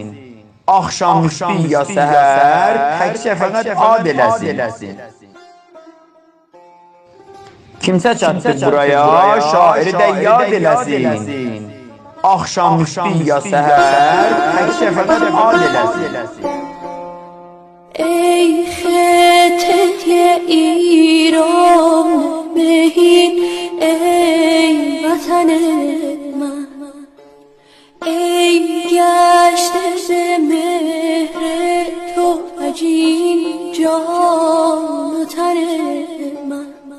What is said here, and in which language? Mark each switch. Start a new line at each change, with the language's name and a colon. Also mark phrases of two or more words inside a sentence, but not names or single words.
Azerbaijani: Axşam üstü ya səhər, təkcə fəqət ad eləsin. Kimsə çatdı buraya, şairi də yad eləsin. Axşam üstü ya səhər, təkcə fəqət ad eləsin.
Persian: ای خطه ایران بهین ای وطن من ای گشته ز مهر تو عجین جان و تن من